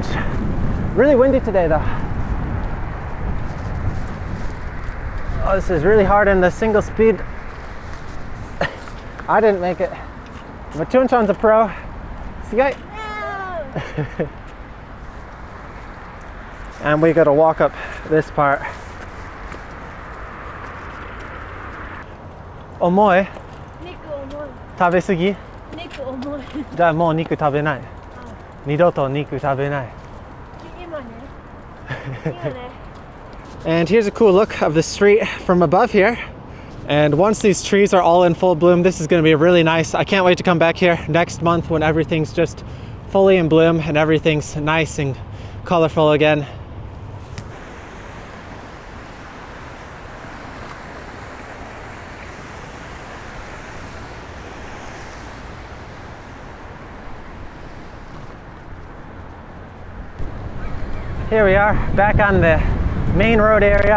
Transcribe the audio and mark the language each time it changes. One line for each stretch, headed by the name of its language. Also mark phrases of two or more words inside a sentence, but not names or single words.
English: Really windy today though. Oh, this is really hard in the single speed. I didn't make it. But Chun-chan's a pro. See, and we gotta walk up this part.
Japanese: Omoi? 肉重い。食べすぎ？肉重い. じゃあもう肉食べない。二度と肉食べない。
English: 今ね。And here's a cool look of the street from above here. And once these trees are all in full bloom, this is going to be really nice. I can't wait to come back here next month when everything's just fully in bloom and everything's nice and colorful again. Here we are back on the main road area.